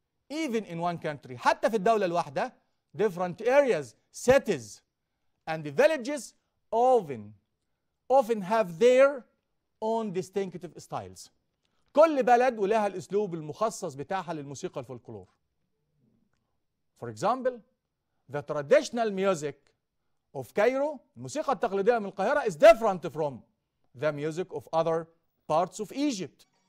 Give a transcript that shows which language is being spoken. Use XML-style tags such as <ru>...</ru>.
<en>Even in one country،</en> <ar>حتى في الدولة الواحدة،</ar> <en>different areas, cities, and the villages often have their own distinctive styles.</en> <ar>كل بلد ولها الأسلوب المخصص بتاعها للموسيقى الفولكلور.</ar> <en>For example, the traditional music of Cairo،</en> <ar>الموسيقى التقليدية من القاهرة،</ar> <en>is different from the music of other parts of Egypt.</en>